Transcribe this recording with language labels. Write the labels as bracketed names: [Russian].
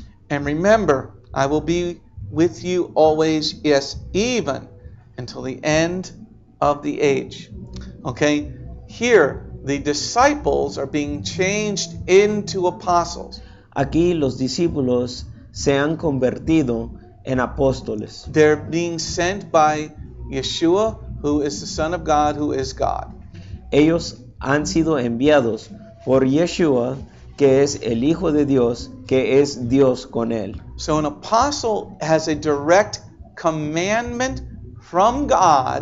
[English] And remember, I will be with you always, yes, even until the end of the age. Okay? Here, the disciples are being changed into apostles. [Spanish] Aquí los discípulos se han convertido en apóstoles. [English] They're being sent by Yeshua, who is the Son of God, who is God. [Spanish] Ellos han sido enviados por Yeshua, que es el Hijo de Dios, que es Dios con él. [English] So an apostle has a direct commandment from God.